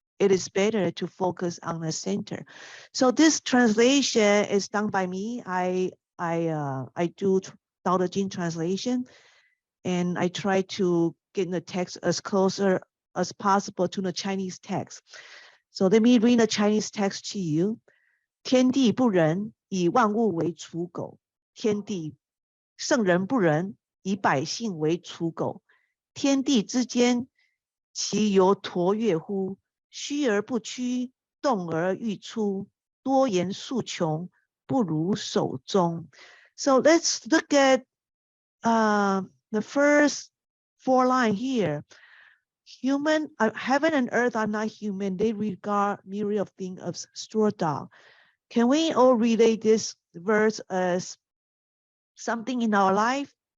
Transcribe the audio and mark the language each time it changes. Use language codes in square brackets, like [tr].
[en] It is better to focus on the center. So this translation is done by me. I do Tao Te Ching translation, and I try to get the text as closer as possible to the Chinese text. So let me read the Chinese text to you. [zh] 天地不仁，以万物为刍狗。天地圣人不仁，以百姓为刍狗。天地之间，其犹橐越乎？虚而不屈，动而愈出，多言数穷，不如守中。 [en] So let's look at the first 4 lines here. Heaven and earth are not human. They regard myriad of things as straw dog. Can we all relate this verse as something in our life?